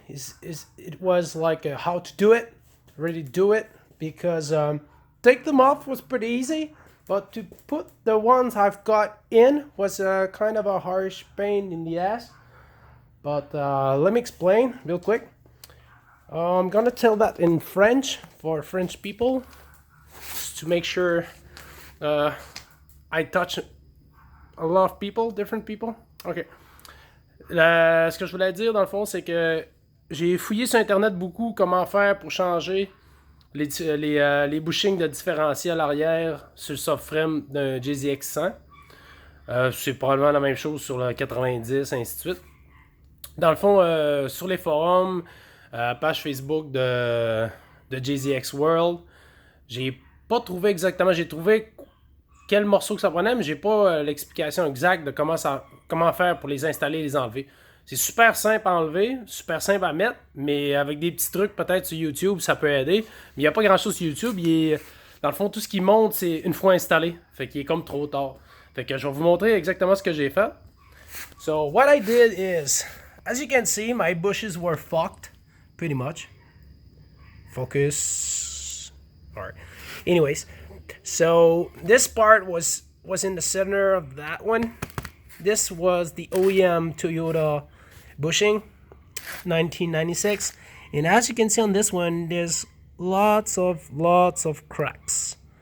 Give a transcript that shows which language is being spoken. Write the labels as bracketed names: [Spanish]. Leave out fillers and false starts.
[English] Is it was like how to do it, really do it, because take them off was pretty easy, but to put the ones I've got in was kind of a harsh pain in the ass. But let me explain real quick. I'm gonna tell that in French for French people, just to make sure I touch a lot of people, different people. Ok. [French] Ce que je voulais dire dans le fond, c'est que j'ai fouillé sur internet beaucoup comment faire pour changer les bushings de différentiel arrière sur le subframe d'un JZX100. C'est probablement la même chose sur le 90, ainsi de suite. Dans le fond, sur les forums, page Facebook de JZX World, j'ai pas trouvé exactement, j'ai trouvé quel morceau que ça prenait, mais j'ai pas l'explication exacte de comment faire pour les installer et les enlever. C'est super simple à enlever, super simple à mettre, mais avec des petits trucs peut-être sur YouTube, ça peut aider. Mais il n'y a pas grand-chose sur YouTube. Dans le fond, tout ce qui monte, c'est une fois installé. Fait qu'il est comme trop tard. Fait que je vais vous montrer exactement ce que j'ai fait. [English] So, what I did is, as you can see, my bushes were fucked, pretty much. Focus. Alright. Anyways, so this part was in the center of that one. This was the OEM Toyota bushing, 1996, and as you can see on this one, there's lots of cracks.